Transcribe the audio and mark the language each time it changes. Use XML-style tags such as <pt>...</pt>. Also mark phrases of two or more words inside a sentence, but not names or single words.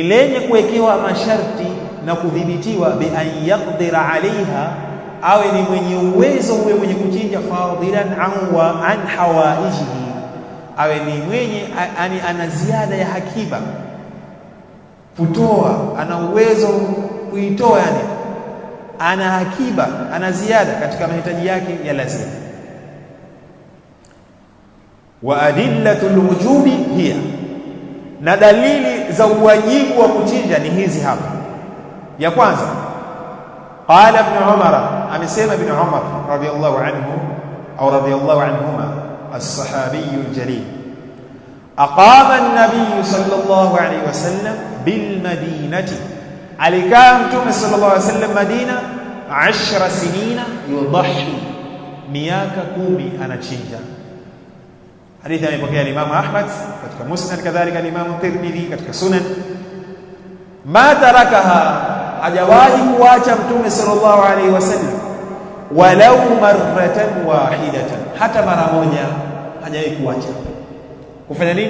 <sw>lenye kuwekewa masharti na kudhibitiwa,</sw> <ar>بأن يقدر عليها,</ar> <sw>awe ni mwenye uwezo huyo mwenye kuchinja,</sw> <ar>فاضلا عن حوائجه,</ar> <sw>awe ni mwenye ana ziada ya hakiba, kutoa, ana uwezo kuitoa, yani ana hakiba, ana ziada katika mahitaji yake ya lazima.</sw> <ar>وأدلة الوجوب هي,</ar> <sw>na dalili za uwajibu wa kuchinja ni hizi hapa. Ya kwanza,</sw> <ar>قال ابن عمر, amesema Ibn Umar رضي الله عنه au رضي الله عنهما، الصحابي الجليل، أقام النبي صلى الله عليه وسلم بالمدينة,</ar> <sw>alikaa Mtume</sw> <ar>صلى الله عليه وسلم</ar> <sw>Madina 10</sw> <ar>سنين يضحي,</ar> <sw>miaka 10 anachinja. Hadithi amepokea Imam Ahmad katika Musnad, kadhalika Imam Tirmidhi katika Sunan.</sw> <ar>ما تركها,</ar> <sw>hajawahi kuacha Mtume</sw> <ar>صلى الله عليه وسلم ولو مرة واحدة,</ar> <sw>hata mara moja hajawahi kuacha kufanya nini?</sw>